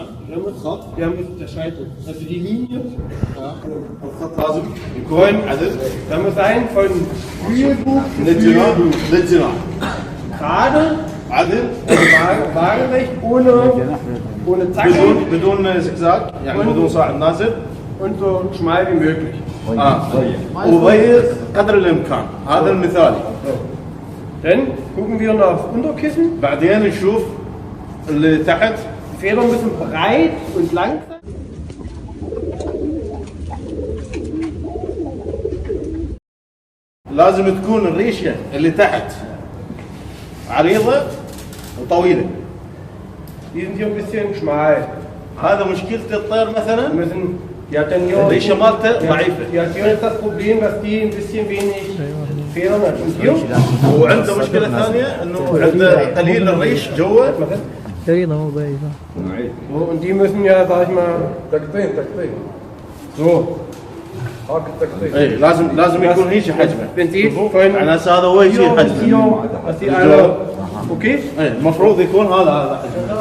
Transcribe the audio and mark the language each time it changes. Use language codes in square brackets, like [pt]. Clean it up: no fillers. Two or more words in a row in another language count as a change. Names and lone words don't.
[de] Wir haben jetzt unterscheiden. Also die Linie, also da muss sein von Mühlbuch zu Mühlbuch. Gerade, waagerecht, ohne Zacken. [ar] بدون زجزاج يعني بدون صاعد نازل [de] und so schmal wie möglich. [ar] وغير قدر الامكان هذا المثالي. [de] Dann gucken wir noch aufs Unterkissen. [ar] بعدين نشوف اللي تحت. [de] Die Federn müssen breit und lang sein. [ar] لازم تكون الريشه اللي تحت عريضه وطويله. [de] Die sind hier ein bisschen schmal. [ar] هذا مشكله الطير مثلا. [de] Die hat dann hier [ar] الريشه مالته ضعيفه. [de] Die hat hier jetzt das Problem, dass die ein bisschen wenig Federn hat. Und hier? [ar] وعنده مشكله ثانيه انه عنده قليل الريش جوا. عريضة مو ضعيفة. [de] Und die müssen ja, sag ich mal, [ar] تقطين so. هاك التقطين. اي لازم يكون هيك حجمه. Prinzip على اساس هذا هو يصير حجمه. [de] dass die alle okay? [ar] اي المفروض يكون هذا حجمه.